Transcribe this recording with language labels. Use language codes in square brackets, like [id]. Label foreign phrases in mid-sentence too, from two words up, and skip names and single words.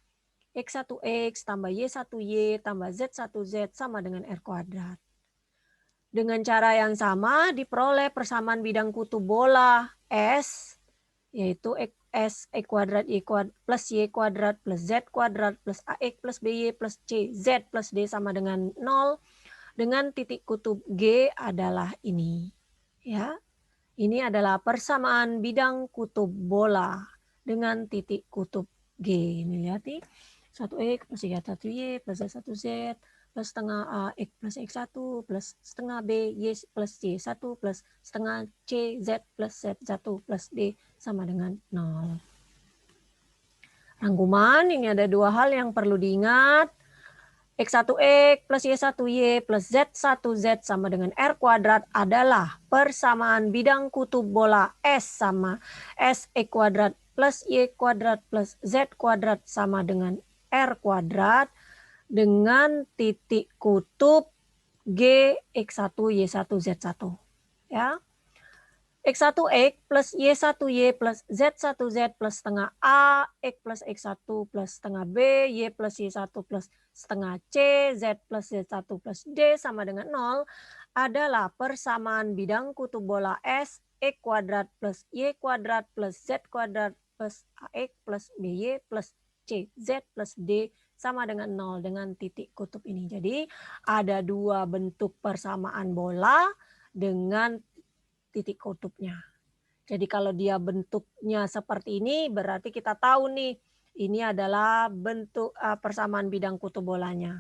[id] X1X tambah Y1Y tambah Z1Z sama dengan R kuadrat. Dengan cara yang sama diperoleh persamaan bidang kutub bola S, yaitu S X kuadrat Y kuadrat plus Y kuadrat plus Z kuadrat plus AX plus BY plus CZ plus D sama dengan 0 dengan titik kutub G adalah ini. Ya, ini adalah persamaan bidang kutub bola dengan titik kutub G. Ini lihat nih, 1X plus Y1Y plus Z1Z plus setengah X plus X1 plus setengah B Y plus Y1 plus setengah C Z plus Z1 plus D sama dengan 0. Rangkuman, ini ada dua hal yang perlu diingat. X1X plus Y1Y plus Z1Z sama dengan R kuadrat adalah persamaan bidang kutub bola S sama S X kuadrat plus Y kuadrat plus Z kuadrat sama dengan R kuadrat dengan titik kutub G X1 Y1 Z1. Ya. X1X plus Y1Y plus Z1Z plus setengah A, X plus X1 plus setengah B, Y plus Y1 plus setengah C, Z plus Z1 plus D sama dengan 0 adalah persamaan bidang kutub bola S, X kuadrat plus Y kuadrat plus Z kuadrat plus AX plus BY plus CZ plus D sama dengan 0 dengan titik kutub ini. Jadi ada dua bentuk persamaan bola dengan titik kutubnya. Jadi kalau dia bentuknya seperti ini berarti kita tahu nih ini adalah bentuk persamaan bidang kutub bolanya.